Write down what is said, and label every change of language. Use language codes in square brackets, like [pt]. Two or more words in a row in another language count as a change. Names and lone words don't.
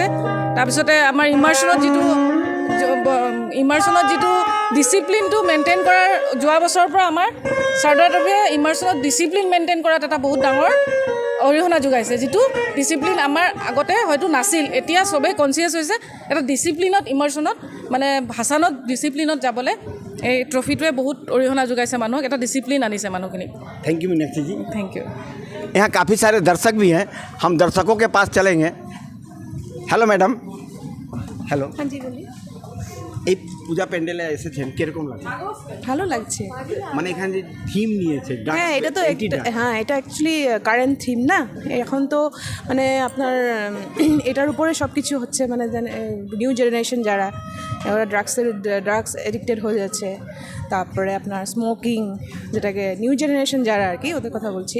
[as] তাৰপিছতে আমাৰ ইমাৰ্চনত যিটো ডিচিপ্লিনটো মেইনটেইন কৰাৰ যোৱা বছৰৰ পৰা আমাৰ শাৰদা ট্ৰফিয়ে ইমাৰ্চনত [en] discipline maintain [as] কৰাত এটা বহুত ডাঙৰ অৰিহণা যোগাইছে। যিটো ডিচিপ্লিন আমাৰ আগতে হয়তো নাছিল, এতিয়া চবেই কনচিয়াছ হৈছে এটা ডিচিপ্লিনত, ইমাৰ্চনত মানে ভাষানত ডিচিপ্লিনত যাবলৈ এই ট্ৰফিটোৱে বহুত অৰিহণা যোগাইছে মানুহক, এটা ডিচিপ্লিন আনিছে মানুহখিনিক। [en] thank you [hi] मीनाक्षी जी। [en] Thank you. [hi] यहाँ काफ़ी सारे दर्शक भी हैं, हम दर्शकों के पास चलेंगे। [en] Hello madam. Hello. [hi] हाँ जी बोलिए। [bn] এই পূজা প্যান্ডেলে এসেছেন, কীরকম লাগে? ভালো লাগছে, মানে এখানে যে থিম নিয়েছে, হ্যাঁ এটা তো হ্যাঁ এটা অ্যাকচুয়ালি [en] current theme [bn] না, এখন তো মানে আপনার এটার উপরে সব কিছু হচ্ছে, মানে [en] new generation [bn] যারা ওরা [en] drugs addicted [bn] হয়ে যাচ্ছে, তারপরে আপনার স্মোকিং, যেটাকে [en] new generation [bn] যারা আর কি ওদের কথা বলছি।